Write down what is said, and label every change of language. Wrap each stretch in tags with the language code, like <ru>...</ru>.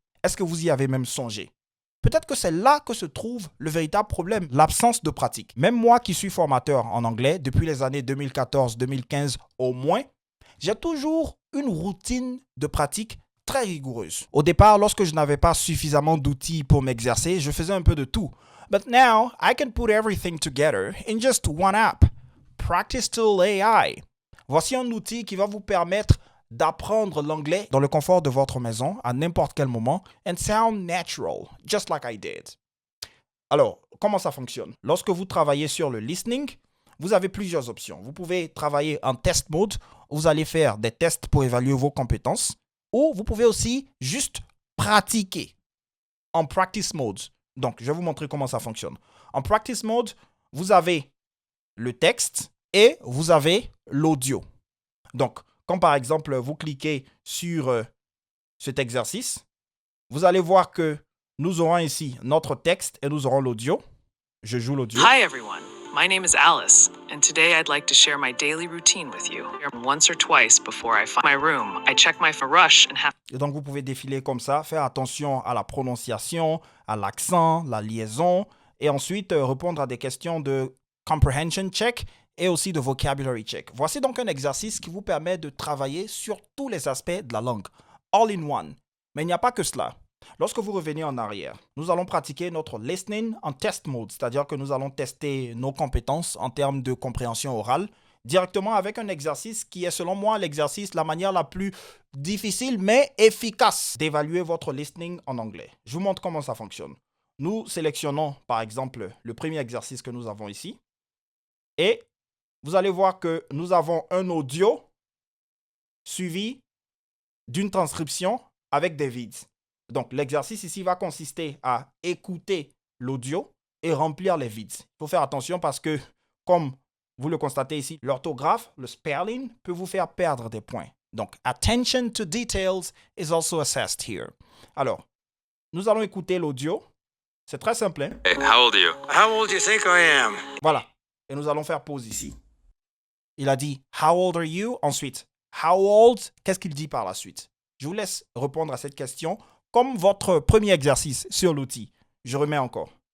<fr>Est-ce que vous y avez même songé? Peut-être que c'est là que se trouve le véritable problème, l'absence de pratique. Même moi qui suis formateur en anglais depuis les années 2014-2015 au moins, j'ai toujours une routine de pratique très rigoureuse. Au départ, lorsque je n'avais pas suffisamment d'outils pour m'exercer, je faisais un peu de tout.</fr> <en>But now, I can put everything together in just one app. Practice Tool AI.</en> <fr>Voici un outil qui va vous permettre d'apprendre l'anglais dans le confort de votre maison à n'importe quel moment</fr> <en>and sound natural, just like I did.</en> <fr>Alors, comment ça fonctionne? Lorsque vous travaillez sur le listening, vous avez plusieurs options. Vous pouvez travailler en test mode, vous allez faire des tests pour évaluer vos compétences, ou vous pouvez aussi juste pratiquer en practice mode. Donc, je vais vous montrer comment ça fonctionne. En practice mode, vous avez le texte et vous avez l'audio. Donc, quand par exemple, vous cliquez sur cet exercice, vous allez voir que nous aurons ici notre texte et nous aurons l'audio. Je joue l'audio.</fr> <en>Hi everyone, my name is Alice, and today I'd like to share my daily routine with you. Once or twice before I find my room, I check my rush and have...</en> <fr>Et donc, vous pouvez défiler comme ça, faire attention à la prononciation, à l'accent, la liaison, et ensuite répondre à des questions de comprehension check et aussi de vocabulary check. Voici donc un exercice qui vous permet de travailler sur tous les aspects de la langue,</fr> <en>all in one.</en> <fr>Mais il n'y a pas que cela. Lorsque vous revenez en arrière, nous allons pratiquer notre listening en test mode, c'est-à-dire que nous allons tester nos compétences en termes de compréhension orale directement avec un exercice qui est selon moi l'exercice, la manière la plus difficile mais efficace d'évaluer votre listening en anglais. Je vous montre comment ça fonctionne. Nous sélectionnons par exemple le premier exercice que nous avons ici et vous allez voir que nous avons un audio suivi d'une transcription avec des vides. Donc, l'exercice ici va consister à écouter l'audio et remplir les vides. Il faut faire attention parce que, comme vous le constatez ici, l'orthographe, le spelling, peut vous faire perdre des points.</fr> <en>Donc, attention to details is also assessed here.</en> <fr>Alors, nous allons écouter l'audio. C'est très simple. Hein?</fr> <en>Hey, how old are you? How old do you think I am?</en> <fr>Voilà. Et nous allons faire pause ici. Il a dit «</fr> <en>How old are you ?»</en> <fr>Ensuite, «</fr> <en>How old ?»</en> <fr>Qu'est-ce qu'il dit par la suite? Je vous laisse répondre à cette question comme votre premier exercice sur l'outil. Je remets encore.</fr>